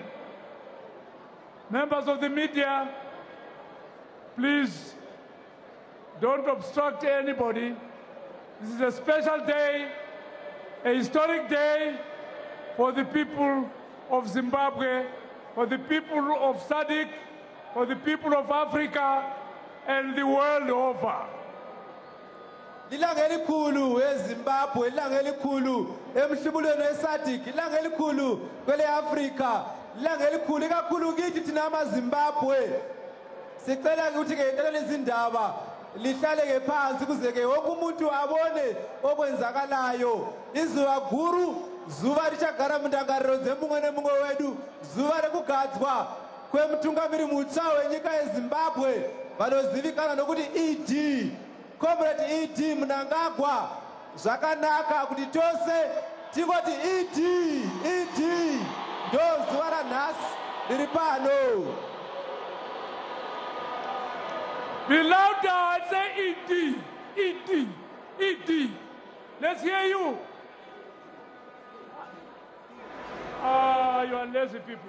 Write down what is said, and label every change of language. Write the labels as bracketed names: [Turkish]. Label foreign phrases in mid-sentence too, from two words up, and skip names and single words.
[English] Members of the media, please, don't obstruct anybody. This is a special day, a historic day for the people of Zimbabwe, for the people of SADC, for the people of Africa, and the world over. [North Ndebele] Ilanga elikhulu eZimbabwe, ilanga elikhulu emhlubulweni weSADC, ilanga elikhulu kwele Africa, ilanga elikhulu ikakhulu kithi thina amaZimbabwe. Sicela ukuthi ke ecela izindaba lihlaleke phansi kuze ke wonke umuntu abone okwenzakalayo. [Shona] Izuva guru zuva richagara mundangariro dzemumwe nemumwe wedu, zuva rekugadzwa kwemutungamiri mutsva wenyika yeZimbabwe vanozivikanwa nokuti ED, Comrade ED Mnangagwa. Zvakanaka kuti tose tikoti ED ndo zuva ranhasi riri pano. [English] Be louder and say ED. Let's hear you. You are lazy people.